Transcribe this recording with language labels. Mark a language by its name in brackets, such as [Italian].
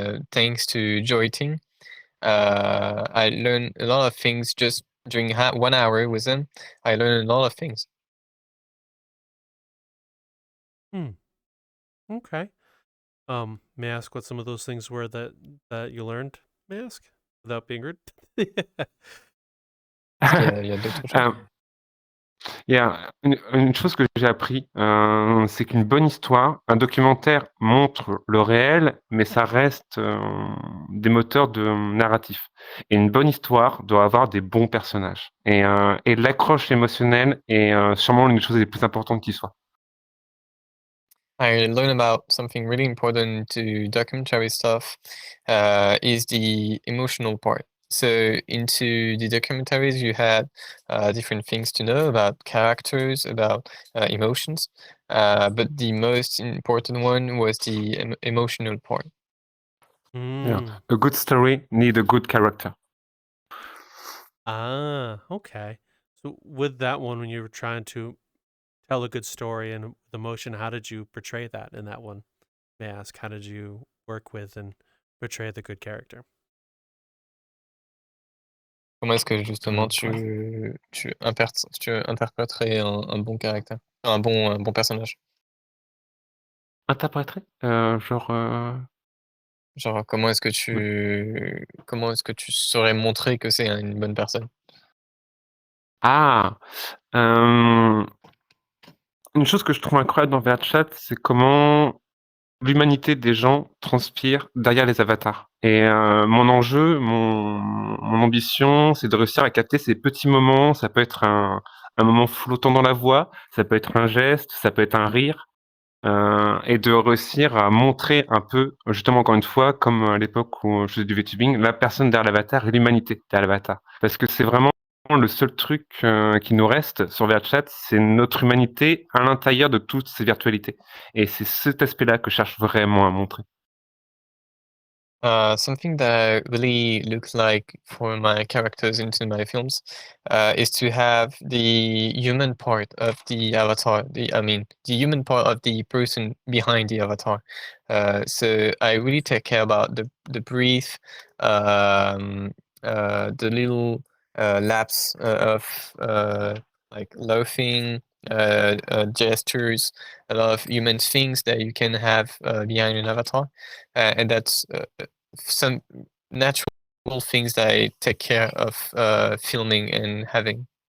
[English] Thanks to Joiting, I learned a lot of things just during 1 hour with him. I learned a lot of things. Hmm. Okay. May I ask what some of those things were that you learned? May I ask without being rude? [French] Est-ce qu'il y a d'autres choses? Il y a une chose que j'ai appris, c'est qu'une bonne histoire, un documentaire montre le réel, mais ça reste, des moteurs de narratif et une bonne histoire doit avoir des bons personnages et l'accroche émotionnelle est, sûrement l'une des choses les plus importantes qui soit. [English] I learned about something really important to documentary stuff, is the emotional part. So into the documentaries, you had different things to know about characters, about emotions, but the most important one was the emotional part. Yeah. Mm. A good story need a good character. Ah, okay. So with that one, when you were trying to tell a good story and with emotion, how did you portray that in that one? May I ask, how did you work with and portray the good character? [French] Comment est-ce que justement Ouais. tu interpréterais un bon caractère, un bon personnage? Interpréter? Genre, Genre, ouais. comment est-ce que tu saurais montrer que c'est une bonne personne? Ah! Hem, une chose que je trouve incroyable dans VRChat, c'est comment l'humanité des gens transpire derrière les avatars et mon enjeu, mon ambition, c'est de réussir à capter ces petits moments. Ça peut être un moment flottant dans la voix, ça peut être un geste, ça peut être un rire, et de réussir à montrer un peu, justement, encore une fois, comme à l'époque où je faisais du VTubing, la personne derrière l'avatar et l'humanité derrière l'avatar. Parce que c'est vraiment le seul truc, qui nous reste sur VRChat, c'est notre humanité à l'intérieur de toutes ces virtualités et c'est cet aspect-là que je cherche vraiment à montrer. [English] Something that really looks like for my characters into my films, is to have the human part of the avatar. The human part of the person behind the avatar. So I really take care about the breath, the little lapse of like laughing, gestures, a lot of human things that you can have behind an avatar, and that's some natural things that I take care of filming and having.